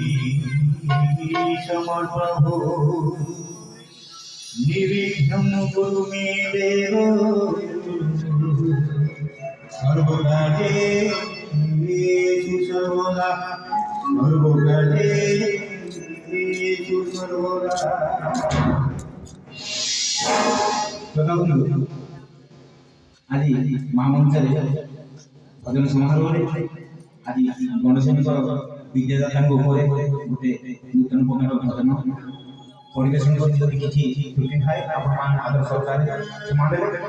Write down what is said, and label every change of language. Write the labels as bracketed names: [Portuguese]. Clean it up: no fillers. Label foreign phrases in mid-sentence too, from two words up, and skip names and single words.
[Sanskrit] समर्पभो निर्विघ्नं कुरु मे देव सर्वकार्येषु सर्वदा सर्वकार्येषु सर्वदा। [Odia] ଆଜି ମା ମନ୍ଦିରରେ ଭଜନ ସମାରୋହରେ ଆଜି ଗଣେଶଙ୍କର ବିଦ୍ୟାଦାତାଙ୍କ ଉପରେ ଗୋଟେ ନୂତନ ପ୍ରକାର ଭଜନ ପରିବେଷଣ କରି ଯଦି କିଛି ତ୍ରୁଟି ଥାଏ ଆପଣମାନେ ଆଦର ସହକାରେ କ୍ଷମା ଦେବେ।